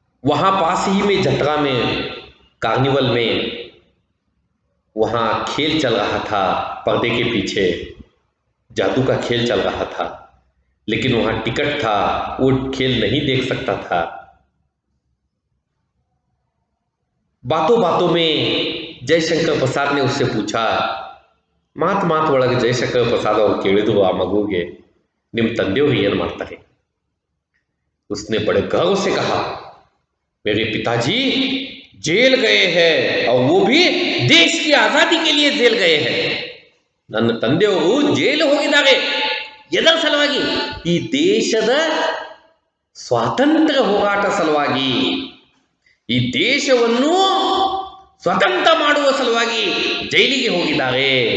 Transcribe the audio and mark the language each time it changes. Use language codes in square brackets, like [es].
[hi] वहां पास ही में जत्रा में, कार्निवल में, वहां खेल चल रहा था। पर्दे के पीछे जादू का खेल चल रहा था, लेकिन वहां टिकट था, वो खेल नहीं देख सकता था। बातों बातों में जयशंकर प्रसाद ने उससे पूछा, [kn] ಮಾತು ಮಾತು ಒಳಗೆ ಜಯಶಂಕರ ಪ್ರಸಾದ್ ಅವರು ಕೇಳಿದ್ರು ಆ ಮಗುಗೆ, ನಿಮ್ಮ ತಂದೆಯವರು ಏನು ಮಾಡ್ತಾರೆ? [hi] उसने बड़े गर्व से कहा मेरे पिताजी जेल गए हैं और वो भी देश की आजादी के लिए जेल गए हैं। [kn] ನನ್ನ ತಂದೆಯವರು ಜೈಲು ಹೋಗಿದ್ದಾರೆ, ಎದರ ಸಲುವಾಗಿ? ಈ ದೇಶದ ಸ್ವಾತಂತ್ರ್ಯ ಹೋರಾಟ ಸಲುವಾಗಿ, ಈ ದೇಶವನ್ನು ಸ್ವತಂತ್ರ ಮಾಡುವ ಸಲುವಾಗಿ ಜೈಲಿಗೆ ಹೋಗಿದ್ದಾರೆ।